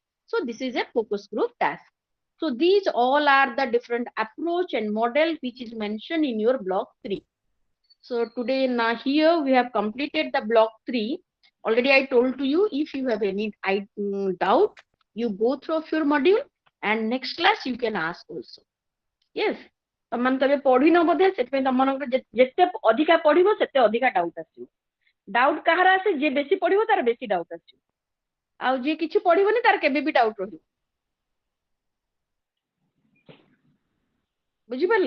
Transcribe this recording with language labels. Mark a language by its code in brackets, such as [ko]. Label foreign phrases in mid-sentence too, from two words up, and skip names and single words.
[en] So this is a focus group task. So these all are the different approach and model which is mentioned in your block 3. So today now here we have completed the block 3. Already I told to you, if you have any doubt, you go through your module and next class you can ask also. Yes. [or] ତମାନେ ତବେ ପଢି ନ ବୋଧେ ସେଥିପାଇଁ ତମମାନଙ୍କର ଯେତେ ଅଧିକା ପଢିବ ସେତେ ଅଧିକା ଡାଉଟ ଆସିବ. ଡାଉଟ କାହାର ଆସେ ଯେ ବେଶୀ ପଢିବ ତାର ବେଶୀ ଡାଉଟ ଆସିବ, ଆଉ ଯେ କିଛି ପଢିବନି ତାର କେବେ ବି ଡାଉଟ ରହିବ. ବୁଝିପାରିଲ?